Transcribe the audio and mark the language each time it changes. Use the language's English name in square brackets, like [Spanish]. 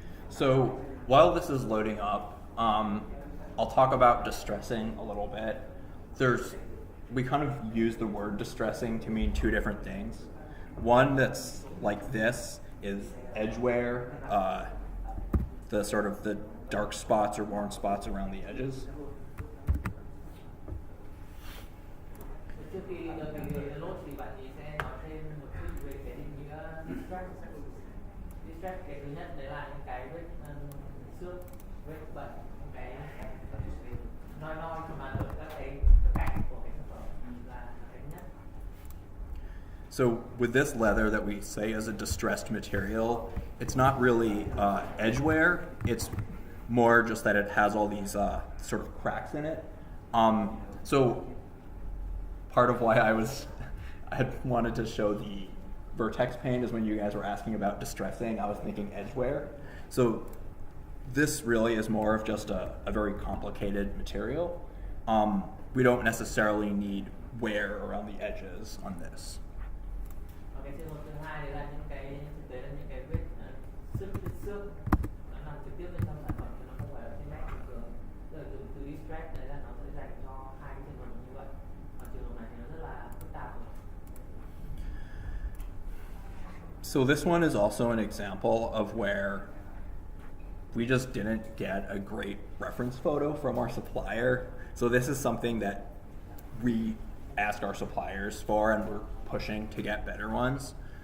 [English] So while this is loading up, I'll talk about distressing a little bit. We kind of use the word distressing to mean two different things. One that's like this is edge wear, the sort of the dark spots or worn spots around the edges. [Vietnamese] Trước khi mình load thì bạn ý sẽ nói thêm một chút về cái định nghĩa distract. Distract cái thứ nhất đấy là những cái vết xước, vết bẩn, cái nói mà ở các cái cạnh của cái sản phẩm là cái nhất. [English] So with this leather that we say is a distressed material, it's not really edge wear. It's more just that it has all these sort of cracks in it. So part of why I had wanted to show the VertexPaint is when you guys were asking about distressing, I was thinking edge wear. So this really is more of just a very complicated material. We don't necessarily need wear around the edges on this. [Vietnamese] Cái trường hợp thứ hai đấy là những cái thực tế là những cái vết xước nó nằm trực tiếp bên trong sản phẩm chứ nó không phải ở trên nét bình thường. Tức là từ distract đấy là nó sẽ dành cho hai cái trường hợp như vậy. Còn trường hợp này thì nó rất là phức tạp. [English] So this one is also an example of where we just didn't get a great reference photo from our supplier. So this is something that we asked our suppliers for and we're pushing to get better ones.